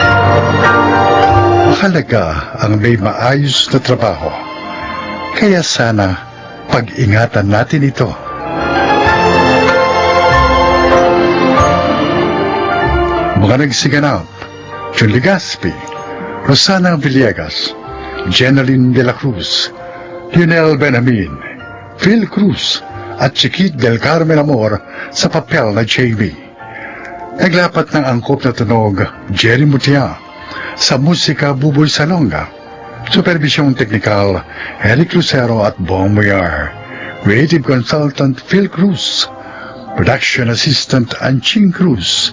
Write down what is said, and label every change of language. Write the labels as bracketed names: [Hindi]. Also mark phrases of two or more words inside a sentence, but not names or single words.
[Filipino] Mahalaga ang may maayos na trabaho. Kaya sana pag-ingatan natin ito. Mga nagsiganap, John Legaspi, Rosana Villegas, Jeneline de la Cruz, Lionel Benjamin, Phil Cruz, at Chiquit del Carmen Amor sa papel na JB. Naglapat ng angkop na tunog, Jerry Mutia, sa musika Buboy Salonga, supervisyong teknikal, Eric Lucero at Bong Muyar, [English] creative consultant [Filipino] Phil Cruz, [English] production assistant [Filipino] Anching Cruz.